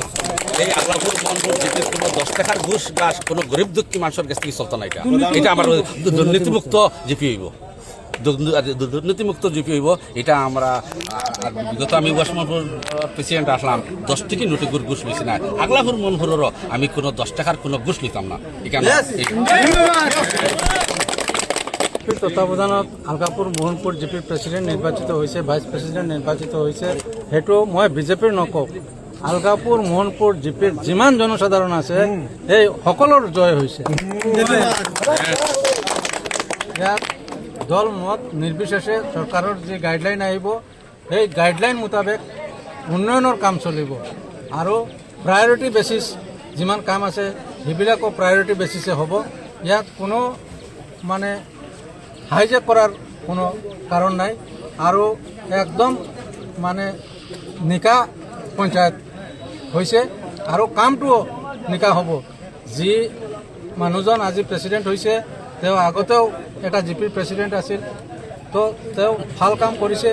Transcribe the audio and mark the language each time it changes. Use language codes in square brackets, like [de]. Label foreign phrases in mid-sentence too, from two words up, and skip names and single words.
[bn] এই আগলাপুর মোহনপুর জিপির কোনো 10 টাকার ঘুষ গাছ কোনো গরিব দুঃখী মানুষের কাছ থেকে চলতো না। এটা আমার দুর্নীতিমুক্ত জিপি হইব, দুর্নীতিমুক্ত জিপি হইব। এটা আমরা বিগত আমি ওয়েস্ট মোহনপুর প্রেসিডেন্ট আসলাম 10 টাকা নোটে ঘুষ লইছি না। আগলাপুর মোহনপুরেরও আমি কোনো 10 টাকার কোনো ঘুষ লইতাম না। এখানে [as] তত্ত্বাৱধানত আলগাপুৰ মোহনপুৰ জিপিৰ প্ৰেচিডেণ্ট নিৰ্বাচিত হৈছে, ভাইচ প্ৰেচিডেণ্ট নিৰ্বাচিত হৈছে। সেইটো মই বিজেপিৰ নকওঁ, আলগাপুৰ মোহনপুৰ জিপিৰ যিমান জনসাধাৰণ আছে সেই সকলৰ জয় হৈছে। ইয়াত দল মত নিৰ্বিশেষে চৰকাৰৰ যি গাইডলাইন আহিব সেই গাইডলাইন মোতাবেক উন্নয়নৰ কাম চলিব। আৰু প্ৰায়ৰিটি বেচিছ যিমান কাম আছে সেইবিলাকো প্ৰায়ৰিটি বেচিছে হ'ব। ইয়াত কোনো মানে হাইজেক করার কোনো কারণ নাই। আৰু একদম মানে নিকা পঞ্চায়ত হৈছে আৰু কামটোও নিকা হ'ব। যি মানুহজন আজি প্ৰেচিডেণ্ট হৈছে তেওঁ আগতেও এটা জিপিৰ প্ৰেচিডেণ্ট আছিল, তো তেওঁ ভাল কাম কৰিছে।